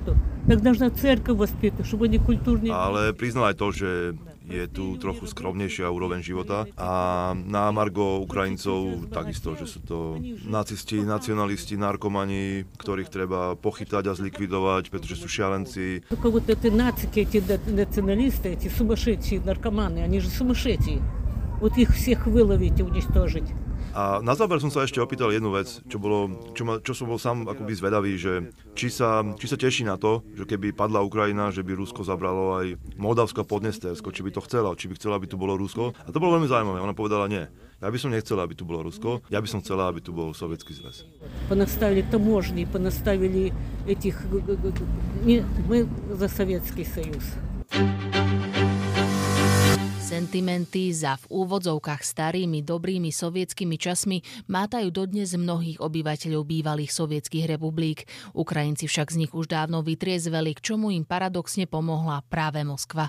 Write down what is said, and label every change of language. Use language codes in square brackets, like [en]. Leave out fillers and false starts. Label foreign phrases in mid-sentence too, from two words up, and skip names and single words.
[sk] Ale priznal aj to, že je tu trochu skromnejšia úroveň života a na margo Ukrajincov takisto, že sú to nacisti, nacionalisti, narkomani, ktorých treba pochytať a zlikvidovať, pretože sú šialenci. [ru] Вот эти нацики, эти националисты, эти сумасшедшие наркоманы, они же сумасшедшие. Вот их всех выловить и уничтожить. [sk] A na záver som sa ešte opýtal jednu vec, čo som bol sám akoby zvedavý, že či sa teší na to, že keby padla Ukrajina, že by Rusko zabralo aj Moldavsko a Podnestersko, či by to chcela, či by chcela, aby tu bolo Rusko. A to bolo veľmi zaujímavé. Ona povedala nie. Ja by som nechcela, aby tu bolo Rusko, ja by som chcela, aby tu bol Sovietský zväz. [ru] Понаставили таможни, понаставили этих... Мы за Советский Союз. [sk] Sentimenty za v úvodzovkách starými, dobrými sovietskými časmi mátajú dodnes mnohých obyvateľov bývalých sovietských republik. Ukrajinci však z nich už dávno vytriezveli, k čomu im paradoxne pomohla práve Moskva.